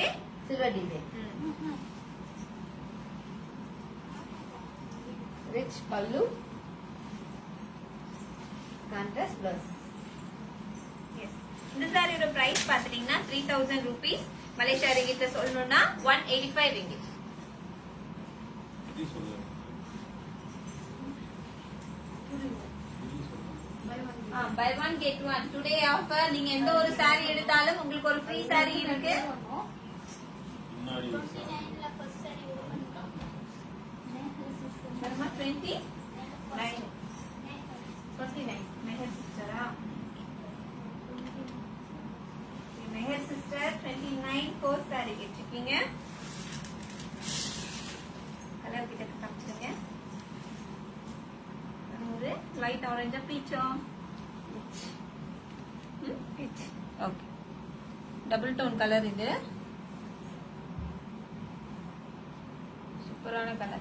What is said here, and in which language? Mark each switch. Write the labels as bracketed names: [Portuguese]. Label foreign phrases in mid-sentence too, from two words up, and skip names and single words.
[English] Silver design rich pallu contrast blouse [Tamil] இந்த சாரியோட பிரைஸ் பாத்தீங்கன்னா 3000 rupees மலேசியா ரிங்கிட்ல சொல்லணும்னா 185 ringgit [English] buy one get one today offer [Tamil] நீங்க எந்த ஒரு saree எடுத்தாலும் உங்களுக்கு ஒரு [English] free saree [Tamil] இருக்கு முன்னாடி [English] Sharma 29. 29. Meher sister. Meher sister 29 course saree கேட்டிருக்கீங்க. [Tamil] கலர் கிட்ட காமிச்சிருங்க. ஒரு [English] light orange [Tamil] பீச்சா? [English] Peach. Okay. double tone colour [Tamil] இது. சூப்பரான கலர்.